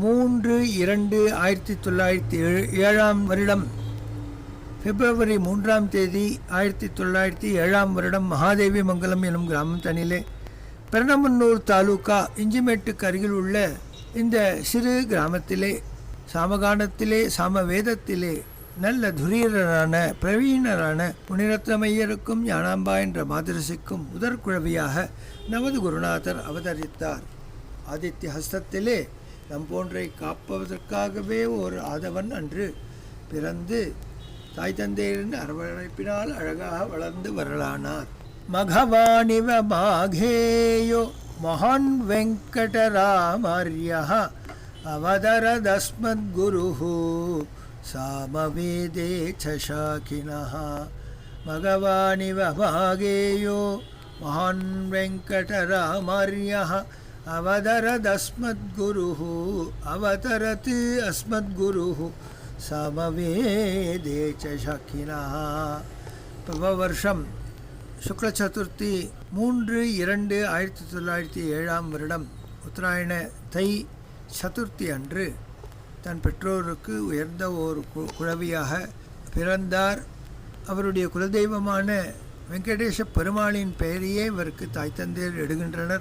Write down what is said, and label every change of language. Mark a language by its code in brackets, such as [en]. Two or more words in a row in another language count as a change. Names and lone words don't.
[ta] 3/2/1907 வருடம் பிப்ரவரி 3ஆம் தேதி 1907 வருடம் மகாதேவி மங்கலம் எனும் கிராமம் தனிலே பெர்னமல்லூர் தாலுகா இஞ்சிமேட்டுக்கு அருகில் உள்ள இந்த சிறு கிராமத்திலே சாமகானத்திலே சாமவேதத்திலே நல்ல துரியரான பிரவீணரான முனிரத்னமையருக்கும் ஞானாம்பா என்ற மாதரசிக்கும் முதற்குழவியாக நமது குருநாதர் அவதரித்தார். ஆதித்ய ஹஸ்தத்திலே நம் போன்றை காப்பதற்காகவே ஒரு ஆதவன் அன்று பிறந்து தாய் தந்தையரின் அரவணைப்பினால் அழகாக வளர்ந்து வரலானார். [sa] मघवानिव माघेयो महान् वेङ्कटरामार्यः अवतरदस्मद्गुरुः सामवेदे च शाखिनः भगवानिव भागेयो महान् वेङ्कटरामार्यः अवतरदस्मद्गुरुः अवतरत् अस्मद्गुरुः सामवेदे च शाखिनः. [ta] வருஷம் சுக்ல சதுர்த்தி 3/2/1907 வருடம் உத்தராயண தை சதுர்த்தி அன்று தன் பெற்றோருக்கு உயர்ந்த ஒரு குழவியாக பிறந்தார். அவருடைய குலதெய்வமான வெங்கடேஷ பெருமாளின் பெயரையே இவருக்கு தாய் தந்தையர் எடுகின்றனர்.